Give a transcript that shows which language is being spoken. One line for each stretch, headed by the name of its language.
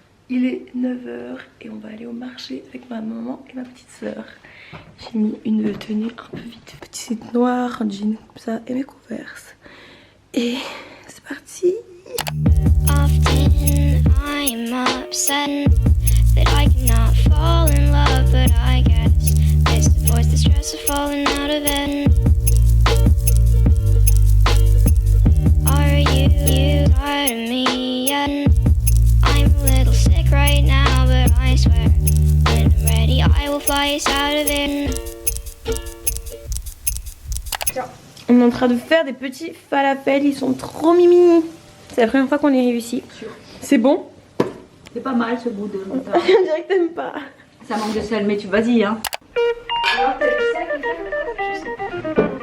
French: Il est 9h et on va aller au marché avec ma maman et ma petite soeur. J'ai mis une tenue un peu vite, petite noire, un jean comme ça et mes converses. Et c'est parti.
English: Often I'm upset that I cannot fall in love, but I guess this avoids the stress of falling out of bed. Are you tired of me yet? I'm a little sick right now, but I swear when I'm ready I will fly us out of it.
French: On est en train de faire des petits falafels, ils sont trop mimi. C'est la première fois qu'on les réussit. C'est bon? C'est pas mal ce goût de moutarde. On dirait que t'aimes pas. Ça manque de sel, mais tu vas-y hein. Alors, t'as du sel comme ça? Je sais pas.